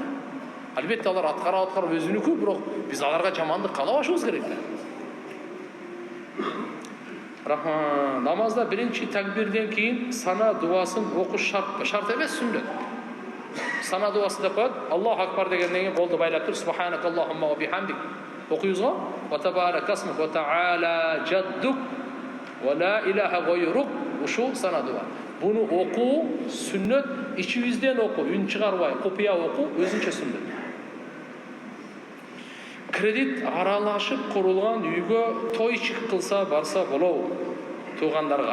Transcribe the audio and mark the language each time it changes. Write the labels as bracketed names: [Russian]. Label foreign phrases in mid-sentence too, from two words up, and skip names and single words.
[Kyrgyz] Албетте алар аткарып өзүнүкү, бирок биз аларга жамандык каалабашыбыз керек. Намазда биринчи такбирден кийин сана дуасын окуш шарт эмес, сүннөт. Сана дуасы деп коет. [Arabic] الله أكبر [Kyrgyz] дегенден кийин колду байлап туруп [Arabic] سبحانك اللهم وبحمدك [Kyrgyz] окуйбуз го. [Arabic] وتبارك اسمك وتعالى جدك ولا إله غيرك. [Kyrgyz] Ушу сана дуа. Буну окуу сүннөт, ичибизден окуу, үн чыгарбай, купуя окуу өзүнчө сүннөт. Кредит аралашып курулган үйгө тойчик кылса барса болобу? Туугандарга.